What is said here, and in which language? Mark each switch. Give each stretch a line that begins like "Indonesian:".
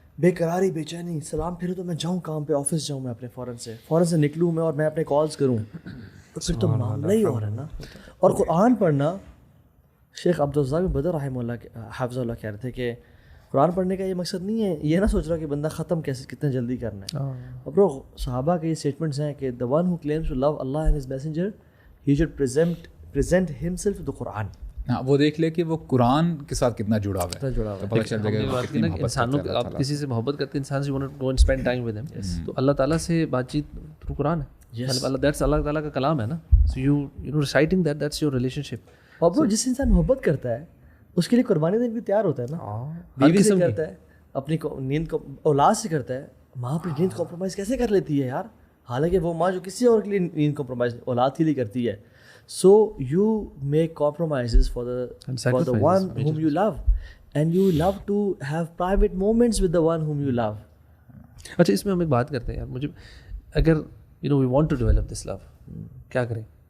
Urdu: بے قراری, بے چینی, سلام پھرو تو میں جاؤں کام پہ, آفس جاؤں میں اپنے, فوراً سے نکلوں میں اور میں اپنے کالز کروں, تو پھر تو معاملہ ہی اور ہے نا. اور قرآن پڑھنا, شیخ عبدالرزاق بدر رحمہ اللہ حافظ اللہ کہہ رہے تھے کہ قرآن پڑھنے کا یہ مقصد نہیں ہے یہ نہ سوچ رہا کہ بندہ ختم کیسے کتنے جلدی کرنا ہے. اور برو صحابہ کے یہ اسٹیٹمنٹس ہیں کہ
English: the one who claims to love Allah and his messenger he should present himself to the Quran.
Urdu: وہ دیکھ لے کہ وہ قرآن کے ساتھ کتنا جڑا ہوا ہے, پتہ چل جائے گا. انسانوں آپ کسی سے محبت کرتے ہیں, انسان سے
English: want to go and spend time with him,
Urdu: تو اللہ تعالیٰ سے بات چیت تھرو قرآن ہے. That's اللہ تعالیٰ کا کلام ہے نا.
English: So you know reciting that's your relationship.
Urdu: اور برو جس انسان محبت کرتا ہے اس کے لیے قربانی دینے بھی تیار ہوتا ہے نا. بیوی سے کرتا ہے, اپنی نیند کو, اولاد سے کرتا ہے. ماں اپنی نیند کمپرومائز کیسے کر لیتی ہے یار, حالانکہ وہ ماں جو کسی اور کے لیے نیند کمپرومائز اولاد کے لیے کرتی ہے.
English: So you make compromises for the one whom you love and you love to have private moments with the one whom you love.
Urdu: اچھا اس میں ہم ایک بات کرتے ہیں یار, مجھے اگر
English: we want to develop this love,
Urdu: کیا کریں؟